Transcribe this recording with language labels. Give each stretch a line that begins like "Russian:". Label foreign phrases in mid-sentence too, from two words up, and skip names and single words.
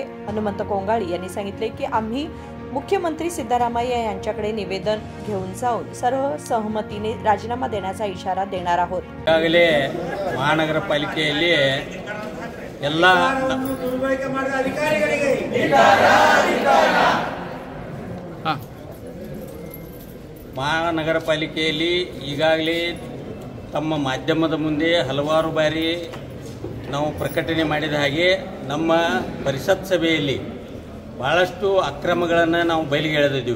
Marathi: हनुमंत कोंगाळी यांनी सांगितले की आम्ही मुख्यमंत्री सिद्धरामय्या यांच्याकडे निवेदन घेऊन जाऊन सर्व सहमतीने राजीनामा देण्याचा इशारा देणार आहोत।
Kannada: ಈಗಾಗಲೇ ಮಹಾನಗರಪಾಲಿಕೆಯಲ್ಲಿ ಎಲ್ಲ ಮಹಾನಗರಪಾಲಿಕೆಯಲ್ಲಿ ಈಗಾಗಲೇ ತಮ್ಮ ಮಾಧ್ಯಮದ ಮುಂದೆ ಹಲವಾರು ಬಾರಿ ನಾವು ಪ್ರಕಟಣೆ ಮಾಡಿದ ಹಾಗೆ ನಮ್ಮ ಪರಿಷತ್ ಸಭೆಯಲ್ಲಿ ಬಹಳಷ್ಟು ಅಕ್ರಮಗಳನ್ನು ನಾವು ಬಯಲಿಗೆ ಎಳೆದಿದ್ದೀವಿ।